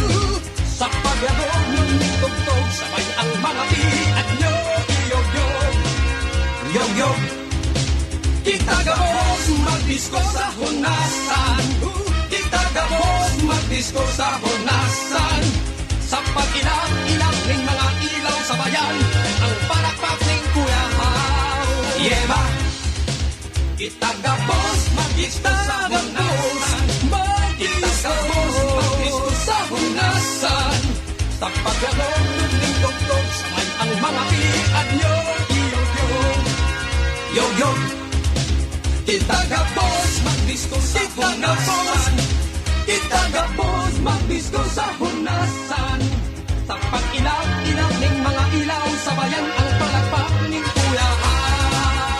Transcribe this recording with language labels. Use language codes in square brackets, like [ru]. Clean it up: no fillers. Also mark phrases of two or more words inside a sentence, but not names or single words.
[tl] Sa pagyagog ng tugtog sabay ang mga piat nyo. Yog-yog, yog-yog. [bik] Kita gabos magdisko sa hunasan. Kita gabos magdisko sa hunasan. [tl] Sa pag-ilang-ilang ng mga ilaw sa bayan, ang palakpak ng kuyahaw. Yema! [bik] Kita gabos, magdisko sa hunasan. Kita gabos, magdisko sa hunasan. [tl] Sa pagyagog ng tugtog sabay ang mga piat nyo. Yog-yog, yog-yog. [bik] Kita gabos, magdisko sa hunasan. Kita gabos, magdisko sa hunasan. [tl] Sa pag-ilaw-ilaw ng mga ilaw sa bayan, ang palakpak ng kuyahan.